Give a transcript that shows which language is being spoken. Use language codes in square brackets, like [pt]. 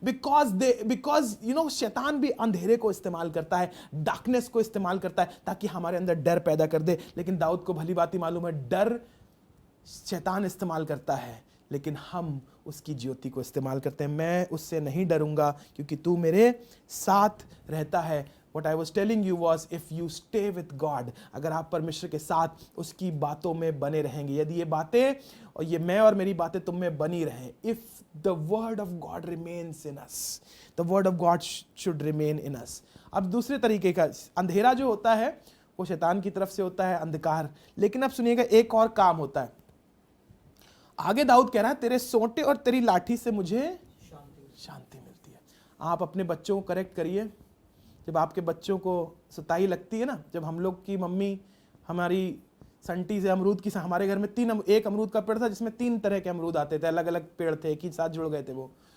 [en] because you know [hi] शैतान भी अंधेरे को इस्तेमाल करता है, डार्कनेस को इस्तेमाल करता है ताकि हमारे अंदर डर पैदा कर दे। लेकिन दाऊद को भली बात ही मालूम है डर शैतान इस्तेमाल करता है, लेकिन हम उसकी ज्योति को इस्तेमाल करते हैं। मैं उससे नहीं डरूंगा क्योंकि तू मेरे साथ रहता है। [en] What I was telling you was, if you stay with God, [hi] अगर आप परमेश्वर के साथ उसकी बातों में बने रहेंगे, यदि ये बातें और ये मैं और मेरी बातें तुम में बनी रहें, [en] if the word of God remains in us, the word of God should remain in us। [hi] अब दूसरे तरीके का अंधेरा जो होता है वो शैतान की तरफ से होता है, अंधकार। लेकिन अब सुनिएगा, एक और काम होता है। आगे दाऊद कह रहा है, तेरे सोंटे और तेरी लाठी से मुझे शांति मिलती है। आप अपने बच्चों को करेक्ट करिए। जब आपके बच्चों को सताई लगती है ना, जब हम लोग की मम्मी हमारी संटी से अमरूद की, हमारे घर में एक अमरूद का पेड़ था जिसमें 3 तरह के अमरूद आते थे, अलग अलग पेड़ थे, एक ही साथ जुड़ गए थे वो।